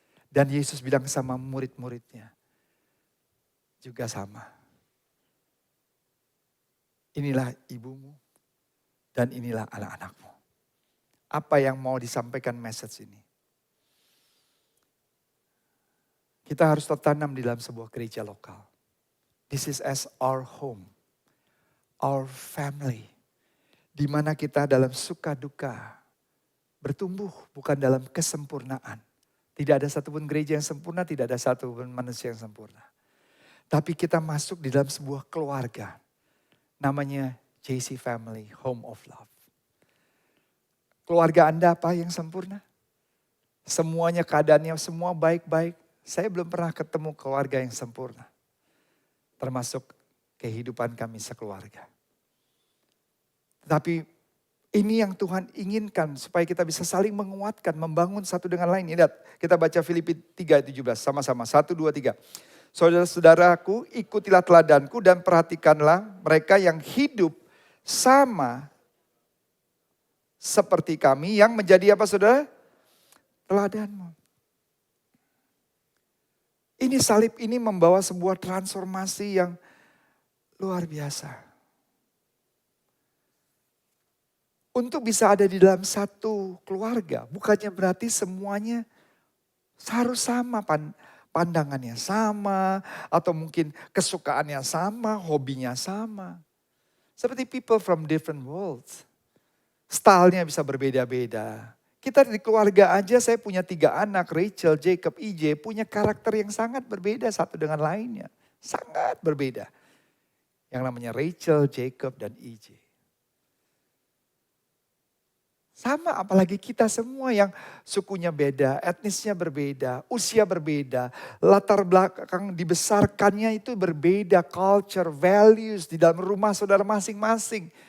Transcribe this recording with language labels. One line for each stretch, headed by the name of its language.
Indonesian: Dan Yesus bilang sama murid-muridnya juga sama. Inilah ibumu dan inilah anak-anakmu. Apa yang mau disampaikan message ini? Kita harus tertanam di dalam sebuah gereja lokal.
English: This is as our home, our family.
Indonesian: Di mana kita dalam suka duka bertumbuh, bukan dalam kesempurnaan. Tidak ada satupun gereja yang sempurna, tidak ada satupun manusia yang sempurna. Tapi kita masuk di dalam sebuah keluarga. Namanya JC Family, Home of Love. Keluarga Anda apa yang sempurna? Semuanya keadaannya semua baik-baik. Saya belum pernah ketemu keluarga yang sempurna. Termasuk kehidupan kami sekeluarga. Tapi ini yang Tuhan inginkan supaya kita bisa saling menguatkan, membangun satu dengan lain. Lihat, kita baca Filipi 3:17 sama-sama. 1, 2, 3. Saudara-saudaraku, ikutilah teladanku dan perhatikanlah mereka yang hidup sama seperti kami yang menjadi apa saudara? Teladanmu. Ini salib ini membawa sebuah transformasi yang luar biasa. Untuk bisa ada di dalam satu keluarga, bukannya berarti semuanya harus sama pandangannya sama, atau mungkin kesukaannya sama, hobinya sama. Seperti people from different worlds. Stylenya bisa berbeda-beda. Kita di keluarga aja, saya punya 3 anak, Rachel, Jacob, EJ, punya karakter yang sangat berbeda satu dengan lainnya. Sangat berbeda. Yang namanya Rachel, Jacob, dan EJ. Sama apalagi kita semua yang sukunya beda, etnisnya berbeda, usia berbeda, latar belakang dibesarkannya itu berbeda, culture, values di dalam rumah saudara masing-masing.